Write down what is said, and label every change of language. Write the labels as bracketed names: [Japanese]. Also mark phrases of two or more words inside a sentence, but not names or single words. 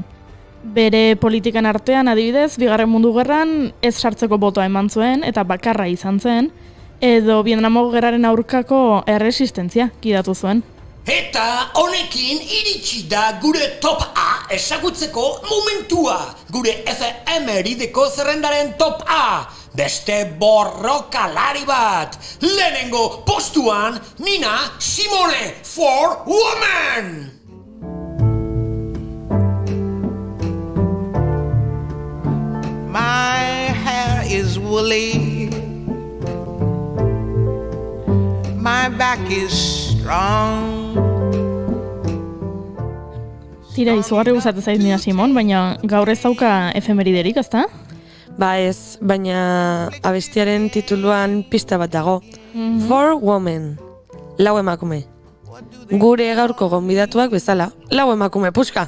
[Basque] Bere politikan artean adibidez, Bigarren Mundu Gerran ez sartzeko botoa eman zuen eta bakarra izan zen, edo Vietnamgo gerraren aurkako erresistentzia gidatu zuen. Eta honekin iritsi da gure top A ezagutzeko momentua. Gure efemerideko zerrendaren top A. Beste borrokalari bat. Lehenengo postuan Nina Simone for Woman. [English] My hair is woolly, my back is strong. [Basque] Tira, izugarri gustatzen zait Nina Simon, baina gaur ez dauka efemeriderik, ezta? Ba ez, baina abestiaren tituluan pista bat dago. For Women, lau emakume. Gure gaurko gonbidatuak bezala, lau emakume puska.